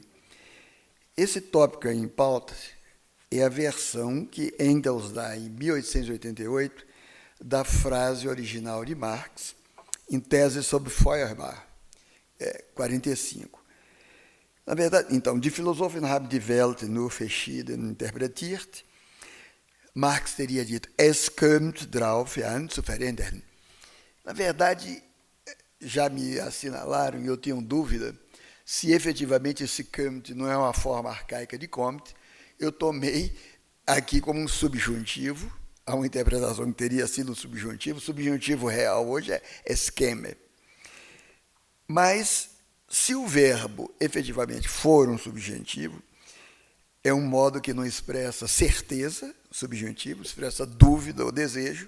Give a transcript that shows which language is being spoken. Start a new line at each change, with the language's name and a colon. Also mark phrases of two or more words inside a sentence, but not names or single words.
Portuguese: Esse tópico aí em pauta é a versão que Engels dá em 1888 da frase original de Marx, em Tese sobre Feuerbach, 45. Na verdade, então,
German: die Philosophen haben die Welt nur verschieden interpretiert.
Portuguese: Marx teria dito,
German: es kommt drauf an zu verändern.
Portuguese: Na verdade, já me assinalaram, e eu tenho dúvida, se efetivamente esse kommt não é uma forma arcaica de kommt. Eu tomei aqui como um subjuntivo, há uma interpretação que teria sido um subjuntivo. O subjuntivo real hoje é esquema. Mas, se o verbo efetivamente for um subjuntivo, é um modo que não expressa certeza, subjuntivo, expressa dúvida ou desejo.